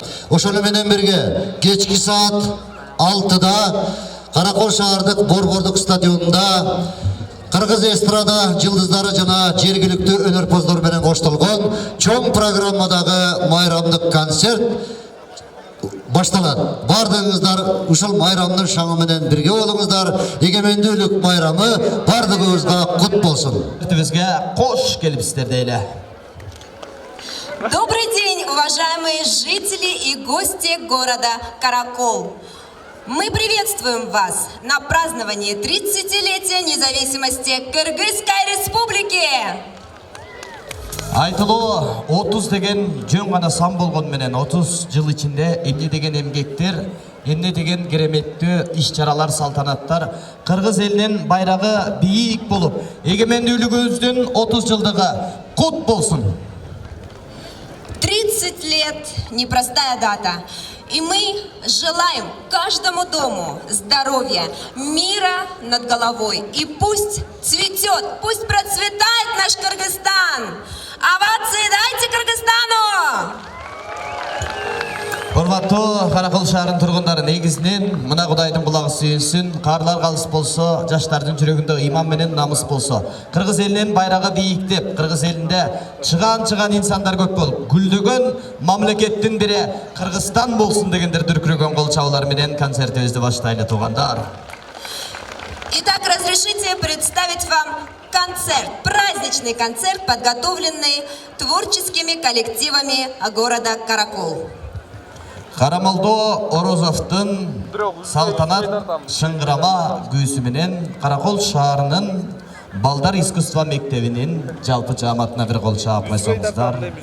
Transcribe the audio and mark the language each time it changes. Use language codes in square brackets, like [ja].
[ky] Ошону менен бирге кечки саат 6-да Каракол шаардык Борбордук стадионунда Кыргыз эстрада жылдыздары жана жергиликтүү өнөрпоздор менен коштолгон чоң программадагы майрамдык концерт башталат. Бардыгыңыздар ушул майрамдын шаңы менен бирге болуңуздар. Эгемендүүлүк майрамы бардыгыбызга кут болсун. Бизге кош келипсиздер дейле. [ru] Добрый день, уважаемые жители и гости города Каракол. Мы приветствуем вас на праздновании 30-летия независимости Кыргызской Республики. [ky] Айтылуу 30 деген жөн гана сан болгон менен 30 жыл ичинде эмне деген эмгектер, эмне деген кереметтүү иш-чаралар, салтанаттар Кыргыз элинин байрагы бийик болуп, эгемендүүлүгүбүздүн 30 жылдыгы кут болсун. [ru] 30 лет – непростая дата. И мы желаем каждому дому здоровья, мира над головой. И пусть цветет, пусть процветает наш Кыргызстан. Овации дайте Кыргызстану! [ky] Урматтуу Каракол шаарынын тургундары, негизинен мына Кудайдын кулагы сүйүнсүн, карлар калыс болсо, жаштардын жүрөгүндө иман менен намыс болсо, Кыргыз элинин байрагы бийиктеп, Кыргыз элинде чыган инсандар көп болуп, гүлдөгөн мамлекеттин бири Кыргызстан болсун дегендер дүркүрөгөн кол чабуулар менен концертибизди баштайлы туугандар. [ru] Итак, разрешите представить вам концерт, праздничный концерт, подготовленный творческими коллективами города Каракол. [ky] Карамолдо Орозовдун салтанат шыңгырама күйүсү менен Каракол шаарынын балдар искусство мектебинин жалпы жааматына бир кол чаап койсоңуздар.